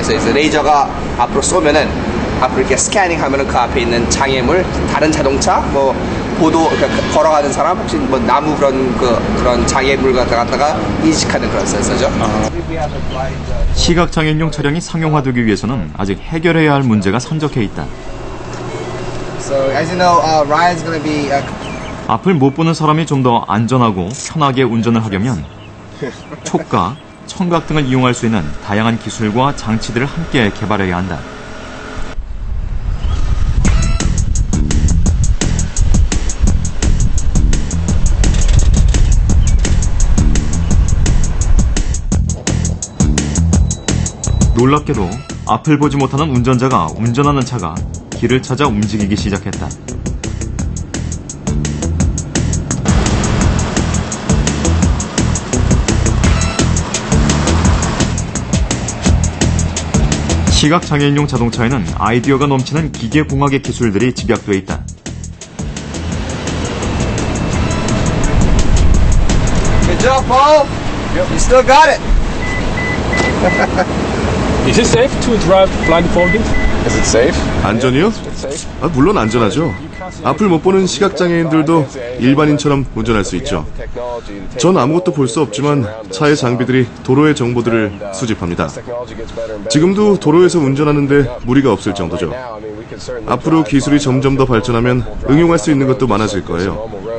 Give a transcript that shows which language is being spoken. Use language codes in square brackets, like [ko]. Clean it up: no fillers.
[ko] 그래서 레이저가 앞으로 쏘면은 앞으로 이렇게 스캐닝하면은 그 앞에 있는 장애물, 다른 자동차, 뭐 보도 그러니까 걸어가는 사람, 혹시 뭐 나무 그런 장애물 갖다가 인식하는 그런 센서죠. 시각장애인용 차량이 상용화되기 위해서는 아직 해결해야 할 문제가 산적해 있다. [en] So as you know, Ryan's going to be [ko] 앞을 못 보는 사람이 좀 더 안전하고 편하게 운전을 하려면 촉각, 청각 등을 이용할 수 있는 다양한 기술과 장치들을 함께 개발해야 한다. 놀랍게도 앞을 보지 못하는 운전자가 운전하는 차가 길을 찾아 움직이기 시작했다. 시각장애인용 자동차에는 아이디어가 넘치는 기계공학의 기술들이 집약돼 있다. [en] Good job, Paul. You still got it. Is it safe to drive blindfolded? Is it safe? [ko] 안전이요? 물론 안전하죠. 앞을 못 보는 시각장애인들도 일반인처럼 운전할 수 있죠. 전 아무것도 볼 수 없지만 차의 장비들이 도로의 정보들을 수집합니다. 지금도 도로에서 운전하는데 무리가 없을 정도죠. 앞으로 기술이 점점 더 발전하면 응용할 수 있는 것도 많아질 거예요.